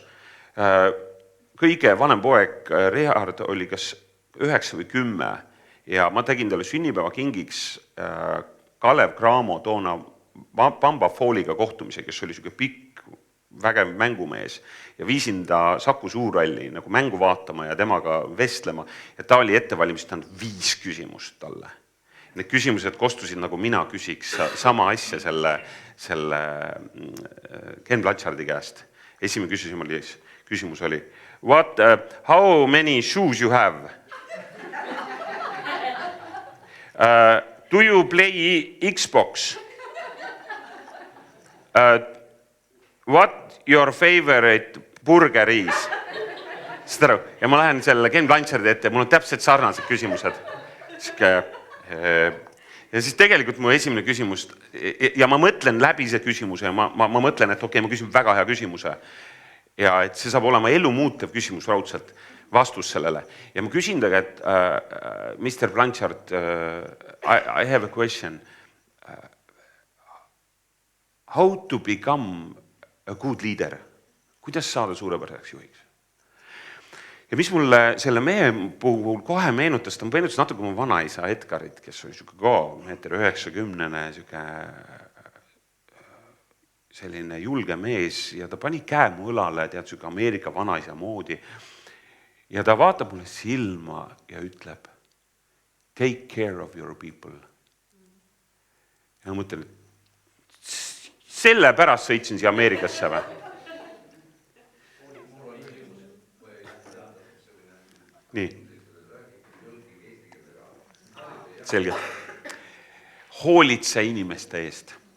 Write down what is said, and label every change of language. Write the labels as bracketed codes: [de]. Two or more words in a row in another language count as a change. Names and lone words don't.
[et] Kõige vanem poeg Richard oli kas 9 või 10 ja ma tegin talle sünnipäeva kingiks Kalev Cramo toona Bamba Fooliga kohtumise, kes oli niisugune pikk, vägev mängumees ja viisin ta Saku Suurralli nagu mängu vaatama ja temaga vestlema ja ta oli ettevalmistanud 5 küsimust talle. Need küsimused kostusid nagu mina küsiks sama asja selle Ken Blanchardi käest. Esimene küsimus oli [en] how many shoes you have? Do you play Xbox? What your favorite burger is? [et] Ja ma lähen selle Ken Blanchardi ette, mul on täpselt sarnased küsimused. Ja siis tegelikult mu esimene küsimus, ja ma mõtlen läbi see küsimuse ja ma mõtlen, et okei, ma küsin väga hea küsimuse. Ja et see saab olema elu muutev küsimus raudselt vastus sellele. Ja ma küsin taga, et Mr. [en] Blanchard, I have a question. How to become a good leader? [et] Kuidas saada suurepäraseks juhiks? Ja mis mulle selle mehe puhul kohe meenutas, ta meenutas natuke mu vanaisa Edgarit, kes oli niisugune 1,90 selline julge mees ja ta pani käe mu õlale, tead, niisugune Ameerika vanaisa moodi. Ja ta vaatab mulle silma ja ütleb, [en] take care of your people. [et] Ja ma mõtlen, et selle pärast sõitsin siia Ameerikasse või? Nii. Selge. Hoolitse inimeste eest.